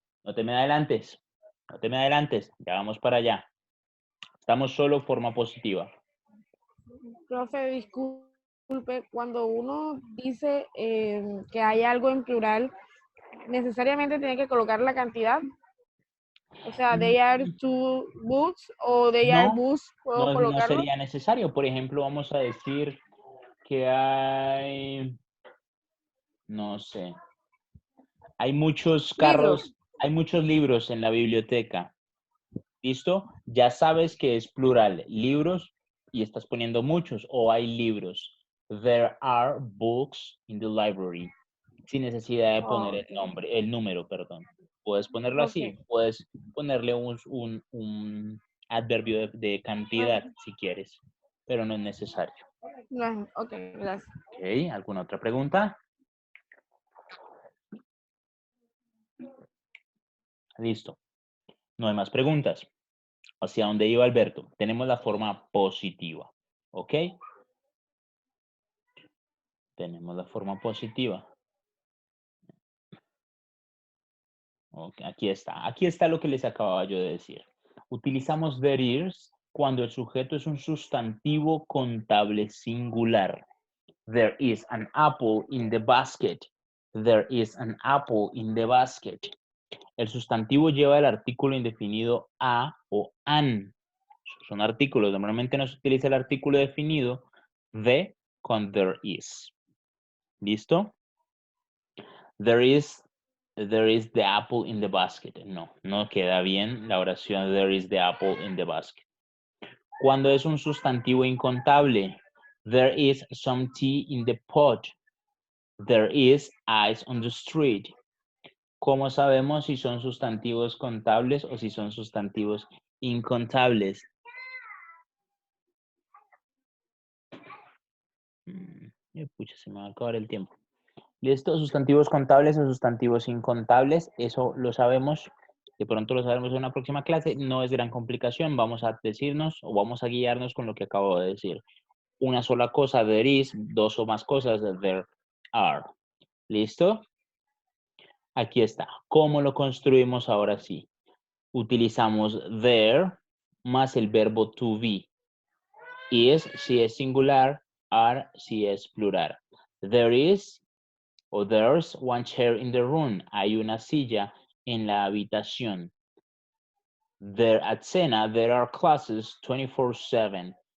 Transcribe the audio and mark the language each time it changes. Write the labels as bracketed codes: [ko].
[es] No te me adelantes. Ya vamos para allá. Estamos solo forma positiva. Profe, disculpe. Disculpe, cuando uno dice que hay algo en plural, necesariamente tiene que colocar la cantidad. O sea, [en] they are two books o they are [es] No, books, ¿puedo no colocarlo? sería necesario. Por ejemplo, vamos a decir que hay, no sé, hay muchos Libros. carros, hay muchos libros en la biblioteca. ¿Listo? Ya sabes que es plural, libros, y estás poniendo muchos, o hay libros. [en] There are books in the library. [es] Sin necesidad de poner el Ok, nombre, el número, perdón. Puedes ponerlo ok. así, puedes ponerle un adverbio de cantidad Bueno, si quieres, pero no es necesario. no, ok, gracias. Ok, ¿alguna otra pregunta? Listo. No hay más preguntas. ¿Hacia dónde iba Alberto? Tenemos la forma positiva. ¿Ok? Tenemos la forma positiva. Okay, aquí está. Aquí está lo que les acababa yo de decir. Utilizamos [en] there is [es] cuando el sujeto es un sustantivo contable singular. [en] There is an apple in the basket. There is an apple in the basket. [es] El sustantivo lleva el artículo indefinido a o an. Son artículos. Normalmente no se utiliza el artículo definido the con [en] there is. [es] ¿Listo? [en] There is the apple in the basket. [es] No, no queda bien la oración [en] there is the apple in the basket. [es] Cuando es un sustantivo incontable, [en] there is some tea in the pot. There is ice on the street. [es] ¿Cómo sabemos si son sustantivos contables o si son sustantivos incontables? Pucha, se me va a acabar el tiempo. ¿Listo? Sustantivos contables o sustantivos incontables, eso lo sabemos, de pronto lo sabemos en una próxima clase, no es gran complicación, vamos a decirnos o vamos a guiarnos con lo que acabo de decir. Una sola cosa, [en] there is, [es] dos o más cosas, [en] there are. [es] ¿Listo? Aquí está. ¿Cómo lo construimos ahora sí? Utilizamos there más el verbo to be. Is si es singular, are si es plural. [en] There is o there's one chair in the room. [es] Hay una silla en la habitación. [en] There at Sena, there are classes 24/7.